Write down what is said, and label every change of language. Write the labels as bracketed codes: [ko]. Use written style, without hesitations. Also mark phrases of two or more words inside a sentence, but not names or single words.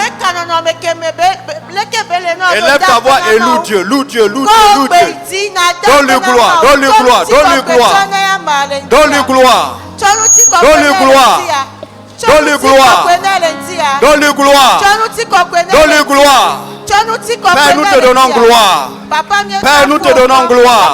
[ee] Meka nɔnɔme ke me leke be le nɔ [fr] Élève ta voix et loue Dieu, loue Dieu, loue Dieu, loue Dieu. Donne-lui gloire, donne-lui gloire, donne-lui gloire. Donne-lui gloire. Donne-lui gloire. Donne-lui gloire. Donne-lui gloire. Donne-lui gloire. Père, nous te donnons gloire. Père, nous te donnons gloire.